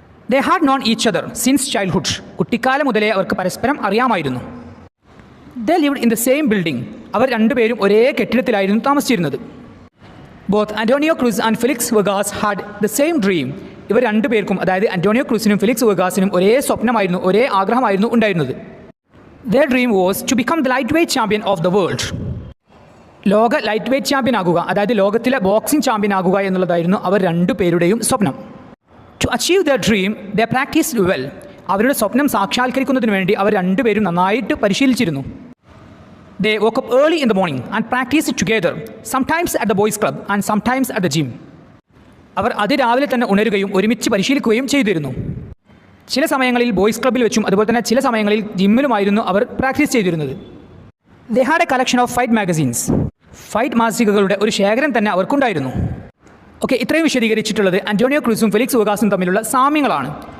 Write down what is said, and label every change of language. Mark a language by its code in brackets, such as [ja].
[en] They had known each other since childhood. [ml] കുട്ടിക്കാലം മുതലേ അവർക്ക് പരസ്പരം അറിയാമായിരുന്നു. [en] They lived in the same building. [ml] അവർ രണ്ടുപേരും ഒരേ കെട്ടിടത്തിലായിരുന്നു താമസിച്ചിരുന്നത്. [en] Both Antonio Cruz and Felix Vegas had the same dream. [ml] ഇവർ രണ്ടുപേർക്കും, അതായത് അന്റോണിയോ ക്രൂസിനും ഫെലിക്സ് വെഗാസിനും ഒരേ സ്വപ്നമായിരുന്നു, ഒരേ ആഗ്രഹമായിരുന്നു ഉണ്ടായിരുന്നത്. [en] Their dream was to become the lightweight champion of the world. [ml] ലോക ലൈറ്റ് വെയ്റ്റ് ചാമ്പ്യൻ ആകുക, അതായത് ലോകത്തിലെ ബോക്സിംഗ് ചാമ്പ്യൻ ആകുക എന്നുള്ളതായിരുന്നു അവർ രണ്ടുപേരുടെയും സ്വപ്നം. [en] To achieve their dream they practiced well. [ml] അവരുടെ സ്വപ്നം സാക്ഷാത്കരിക്കുന്നതിന് വേണ്ടി അവർ രണ്ടുപേരും നന്നായിട്ട് പരിശീലിച്ചിരുന്നു. [en] They woke up early in the morning and practiced together, sometimes at the boys club and sometimes at the gym. [ml] അവർ അതിരാവിലെ തന്നെ ഉണരുകയും ഒരുമിച്ച് പരിശീലിക്കുകയും ചെയ്തിരുന്നു. ചില സമയങ്ങളിൽ ബോയ്സ് ക്ലബ്ബിൽ വെച്ചും അതുപോലെ തന്നെ ചില സമയങ്ങളിൽ ജിമ്മിലുമായിരുന്നു അവർ പ്രാക്ടീസ് ചെയ്തിരുന്നത്. [en] They had a collection of fight magazines. [ml] Fight മാസികകളുടെ ഒരു ശേഖരം തന്നെ അവർക്കുണ്ടായിരുന്നു. ഓക്കെ, ഇത്രയും വിശദീകരിച്ചിട്ടുള്ളത് അന്റോണിയോ ക്രൂസും ഫെലിക്സ് വെഗാസും തമ്മിലുള്ള സാമ്യങ്ങളാണ്.